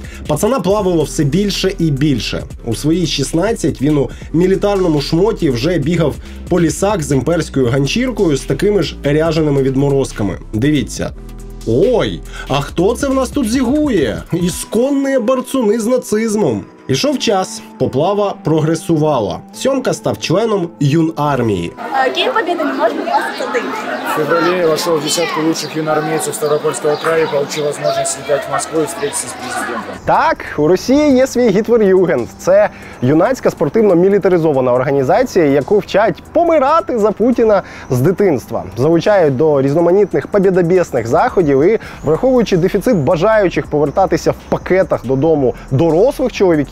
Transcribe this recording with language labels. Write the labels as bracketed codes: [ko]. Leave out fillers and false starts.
[uk] Пацана плавало все більше і більше. У свої 16 він у мілітарному шмоті вже бігав по лісах з імперською ганчіркою з такими ж ряженими відморозками. Дивіться. Ой, а хто це в нас тут зігує? Ісконні борцуни з нацизмом. Ішов час, поплава прогресувала. Сьомка став членом юнармії. [ru] День Победы не может попасть один. В феврале вошел в десятку лучших юноармейцев Ставропольского края и получил возможность летать в Москву и встретиться с президентом. [uk] Так, у Росії є свій Гітвер-Югенд. Це юнацька спортивно-мілітаризована організація, яку вчать помирати за Путіна з дитинства. Залучають до різноманітних побєдобєсних заходів і, враховуючи дефіцит бажаючих повертатися в пакетах додому дорослих чоловіків,